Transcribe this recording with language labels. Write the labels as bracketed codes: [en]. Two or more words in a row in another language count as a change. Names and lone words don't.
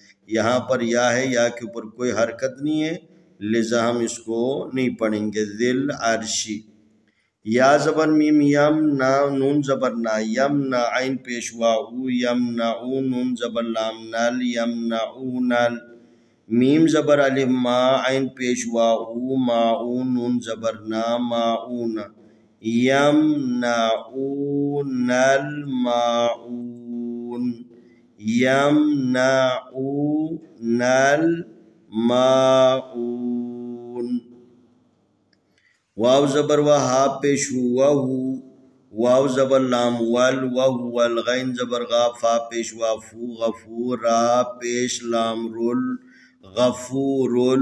[ur] یہاں پر یا ہے، یا کے اوپر کوئی حرکت نہیں ہے، لذا ہم اس کو نہیں پڑھیں گے. [ar] ذل عرشی. [ur] یا زبر میم یم نا، نون زبر نا یم نا، عین پیش واؤ یم نا او، نون زبر لام نل یم نا او نل. میم زبر الف ما، عین پیش واؤ ما او، نون زبر نا ما اون، [ar] یم نا او نل ماؤون، یم نا او نل ماؤون. [ur] واو زبر و ہا پیش وہو، واو زبر لام ول وہو، غین زبر غا فا پیش وافو غفور، را پیش لام رل غفورل.